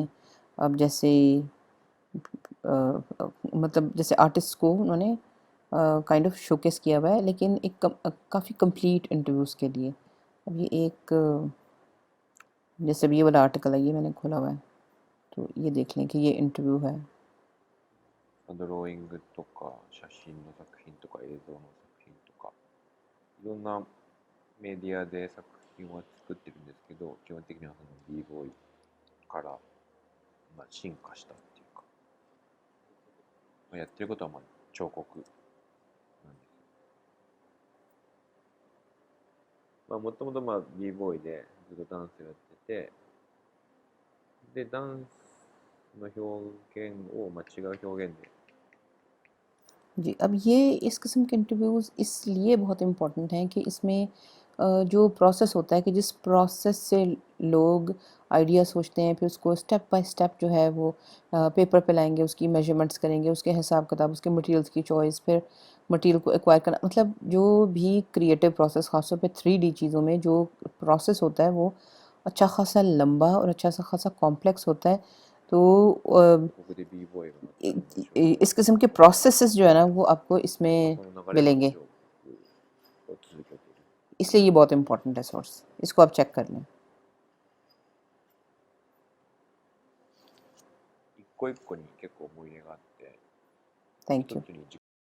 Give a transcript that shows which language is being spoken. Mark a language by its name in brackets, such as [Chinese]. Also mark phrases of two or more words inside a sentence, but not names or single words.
[Hindi] अब जैसे मतलब जैसे आर्टिस्ट को उन्होंने [English] kind of showcase [Hindi] किया हुआ है, लेकिन एक काफ़ी [English] complete interviews [Hindi] के लिए। अब ये एक जैसे अब ये वाला आर्टिकल है, ये मैंने खोला हुआ है, तो ये देख लें कि ये इंटरव्यू है। [Japanese] ドローイングとか写真の作品とか映像の作品とかいろんなメディアで作品は作ってるんですけど、基本的にはその b ボーイから、進化したっていうか、やってることは彫刻なんですよ。もともとb ボーイでずっとダンスをやってて、でダンスの表現を、違う表現で。 [Hindi] जी, अब ये इस किस्म के इंटरव्यूज़ इसलिए बहुत इम्पोर्टेंट हैं कि इसमें जो प्रोसेस होता है, कि जिस प्रोसेस से लोग आइडिया सोचते हैं, फिर उसको [English] step by step [Hindi] जो है वो पेपर पे लाएंगे, उसकी मेजरमेंट्स करेंगे, उसके हिसाब किताब, उसके मटेरियल्स की चॉइस, फिर मटेरियल को एक्वायर करना, मतलब जो भी [English] creative process, [Hindi] ख़ासतौर पे 3D चीज़ों में जो प्रोसेस होता है वो अच्छा खासा लंबा और अच्छा खासा कॉम्प्लेक्स होता है। तो [Japanese] ここで b ボーイがなったら面白い。 [Hindi] इस किस्म के प्रोसेसेस जो है ना वो आपको [Japanese] そ [Hindi] इसमें [Japanese] の流れの [Hindi] मिलेंगे, [Japanese] 彫刻を続けている。 [Hindi] इसलिए ये बहुत इंपॉर्टेंट है सोर्स। इसको आप चेक कर लें। [Japanese] 一個一個に結構思い入れがあって、 [English] थैंक [Japanese] 一 [English] यू। [Japanese] つに